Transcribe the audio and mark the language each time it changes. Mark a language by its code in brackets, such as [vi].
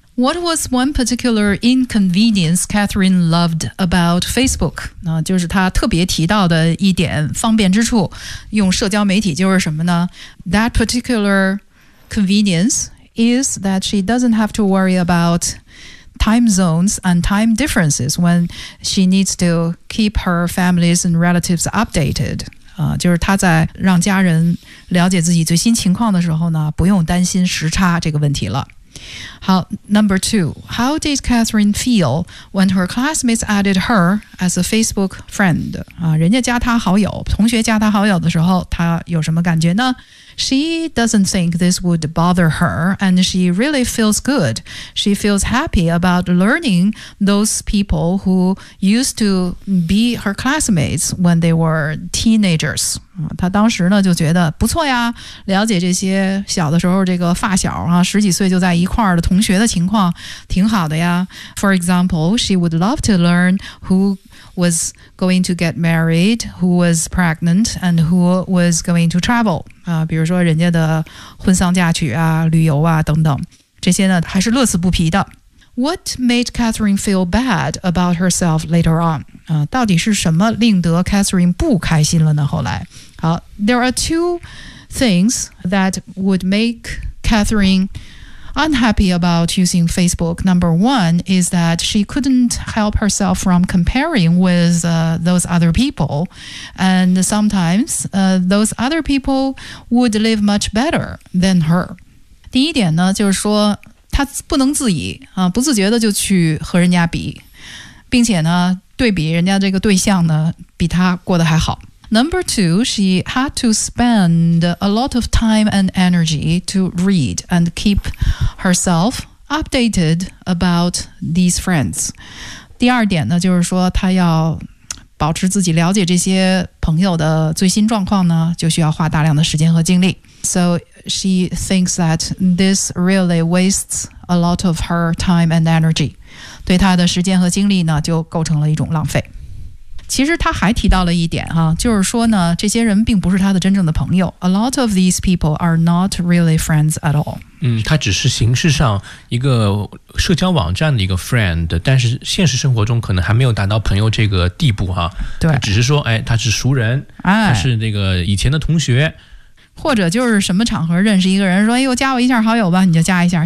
[en] What was one particular inconvenience Catherine loved about Facebook? [zh] 那就是她特别提到的一点方便之处，用社交媒体就是什么呢？ [en] That particular convenience is that she doesn't have to worry about time zones and time differences when she needs to keep her families and relatives updated. [zh] 就是她在让家人了解自己最新情况的时候呢，不用担心时差这个问题了。 [en] 好 ，Number two, how did Catherine feel when her classmates added her as a Facebook friend? [zh] 人家加她好友，同学加她好友的时候，她有什么感觉呢 ？ [en] She doesn't think this would bother her, and she really feels good. She feels happy about learning those people who used to be her classmates when they were teenagers. [zh] 她当时呢就觉得不错呀，了解这些小的时候这个发小啊，十几岁就在一块儿的同学的情况挺好的呀。 [en] For example, she would love to learn who was going to get married, who was pregnant, and who was going to travel、 [zh] 比如说人家的婚丧嫁娶啊，旅游啊等等，这些呢还是乐此不疲的。 [en] What made Catherine feel bad about herself later on? [zh] 到底是什么令得 Catherine 不开心了呢后来。 [en] 好 ,there are two things that would make Catherine unhappy about using Facebook. Number one is that she couldn't help herself from comparing with those other people. And sometimes those other people would live much better than her. [zh] 第一点呢就是说她不能自已、不自觉的就去和人家比。并且呢对比人家这个对象呢比他过得还好。 [en] Number two, she had to spend a lot of time and energy to read and keep herself updated about these friends. [zh] 第二点呢就是说她要保持自己了解这些朋友的最新状况呢就需要花大量的时间和精力。 [en] So she thinks that this really wastes a lot of her time and energy. [zh] 对他的时间和精力呢就构成了一种浪费。其实他还提到了一点啊，就是说呢这些人并不是他的真正的朋友。 [en] A lot of these people are not really friends at all. [zh] 他只是形式上一个社交网站的一个 friend, 但是现实生活中可能还没有达到朋友这个地步啊。对。只是说哎他是熟人、哎、他是那个以前的同学。或者就是什么场合认识一个人说哎呦加我一下好友吧你就加一下。